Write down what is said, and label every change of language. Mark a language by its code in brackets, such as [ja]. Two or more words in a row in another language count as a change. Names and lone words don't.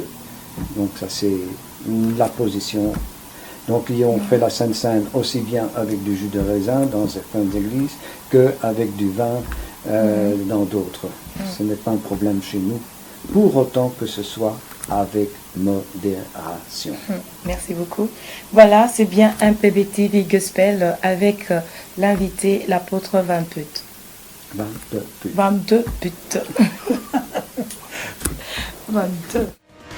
[fr] Donc ça, c'est la position. Donc on fait la Sainte Seine aussi bien avec du jus de raisin dans certaines églises qu'avec du vin dans d'autres. Ce n'est pas un problème chez nous, pour autant que ce soit avec modération. Merci beaucoup. Voilà, c'est bien un PBTV Gospel avec l'invité, l'apôtre Van Putte. Van de Putte. Van de Putte. Van de